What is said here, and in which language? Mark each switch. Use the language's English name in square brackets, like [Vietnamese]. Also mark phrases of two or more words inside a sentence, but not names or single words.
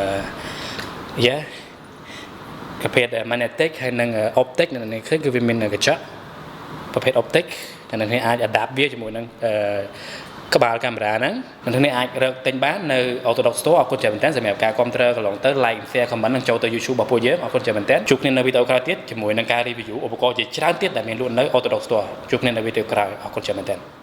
[Khmer] ប្រភេទ magnetic ហើយនិង optic នៅនេះឃើញគឺវាមានកញ្ចក់ប្រភេទ optic តែនៅនេះអាច adapt វាជាមួយនឹងក្បាលកាមេរ៉ាហ្នឹងនៅនេះអាចរកទិញបាននៅ Autodoc Store អរគុណច្រើនមែនតើសម្រាប់ការគាំទ្រកន្លងទៅ [English] like share comment [Khmer] និងចូលទៅ YouTube របស់ពួកយើងអរគុណច្រើនមែនតើជួបគ្នានៅវីដេអូក្រោយទៀតជាមួយនឹងការ review ឧបករណ៍ជាច្រើនទៀតដែលមានលក់នៅ Autodoc Store ជួបគ្នានៅវីដេអូក្រោយអរគុណច្រើនមែនតើ